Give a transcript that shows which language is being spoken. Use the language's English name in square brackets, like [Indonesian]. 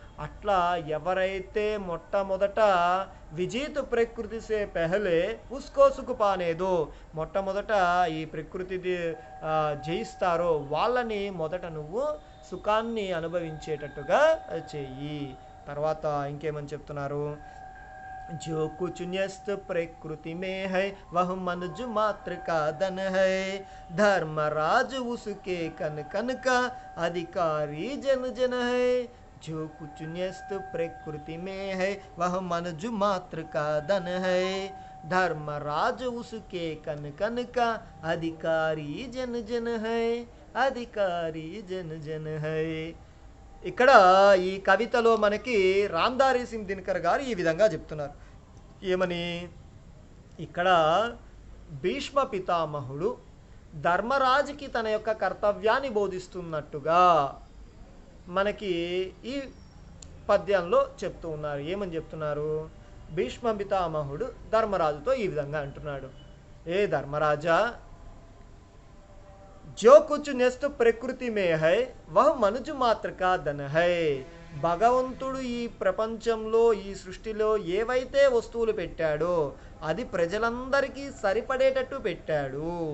[Telugu] అట్లా ఎవరైతే మొట్టమొదట [Hindi] విజీత్ ప్రకృతి సే పెహలే ఉస్కో సుఖ పానేదో, [Telugu] మొట్టమొదట ఈ ప్రకృతి జయిస్తారో వాళ్ళని మొదట నువ్వు సుఖాన్ని అనుభవించేటట్టుగా చెయ్యి. తర్వాత ఇంకేమని చెప్తున్నారు, [Hindi] जो कुछ न्यस्त प्रकृति में है वह मनुज मात्र का धन है, धर्मराज उसके कन कन का अधिकारी जन जन है. जो कुछ न्यस्त प्रकृति में है वह मनुज मात्र का धन है, धर्मराज उसके कन कन का अधिकारी जन जन है, अधिकारी जन जन है. [Telugu] ఇక్కడ ఈ కవితలో మనకి రామ్దారీ సింగ్ దినకర్ గారు ఈ విధంగా చెప్తున్నారు. ఏమని, ఇక్కడ భీష్మ పితామహుడు ధర్మరాజుకి తన యొక్క కర్తవ్యాన్ని బోధిస్తున్నట్టుగా మనకి ఈ పద్యంలో చెప్తూ ఉన్నారు. ఏమని చెప్తున్నారు, భీష్మ పితామహుడు ధర్మరాజుతో ఈ విధంగా అంటున్నాడు, ఏ ధర్మరాజా, [Hindi] जो कुछ न्यस्त प्रकृति में है वह मनुज मात्र का धन है. [Telugu] భగవంతుడు ఈ ప్రపంచంలో ఈ సృష్టిలో ఏవైతే వస్తువులు పెట్టాడో అది ప్రజలందరికీ సరిపడేటట్టు పెట్టాడు.